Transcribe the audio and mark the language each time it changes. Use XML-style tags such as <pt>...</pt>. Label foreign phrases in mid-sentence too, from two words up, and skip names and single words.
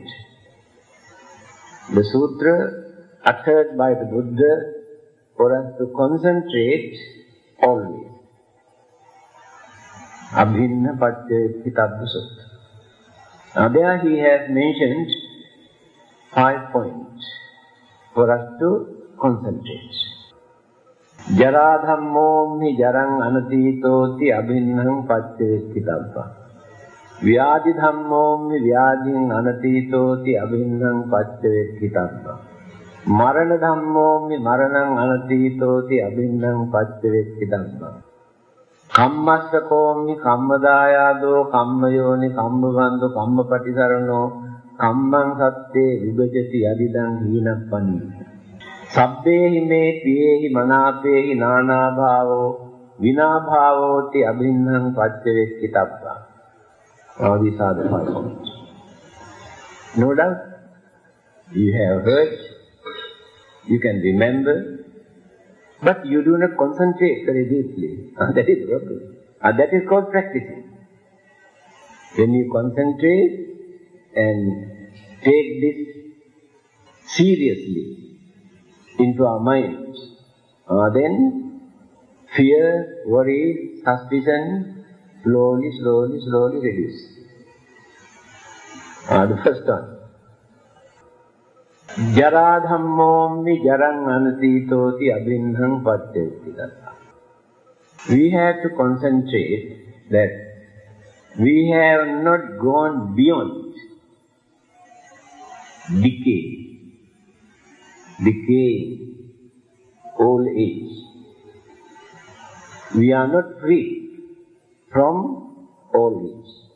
<en>The sutra uttered by the Buddha for us to concentrate always. Abhinna Vacchavekkhitabba Sutra. Now there he has mentioned 5 points for us to concentrate.</en> <pi>Jara dhammo mi jarang anatitoti abhinnam paccavekkitabba. Vyadi dhammo mi vyadin anatitoti abhinnam paccavekkitabba. Marana dhammo mi maranam anatitoti abhinnam paccavekkitabba. Kammassa mi kammadayado kammayoni kammabandhu kammapatisarano kammang satte vibhajati adidang hinappani. Sabbehi me piyehi manapehi nana bhavo vina bhavoti abhinnam paccavekkitabba.</pi> <en>All these are the 5 points. No doubt you have heard, you can remember, but you do not concentrate very deeply. That is problem. That is called practicing. When you concentrate and take this seriously into our minds, then fear, worry, suspicion slowly reduce. The first one.</en> <pi>Jara dhammo mi jarang anatitoti abhinnam paccavekkitabba.</pi> <en>We have to concentrate that we have not gone beyond decay, old age. We are not free from old age.</en>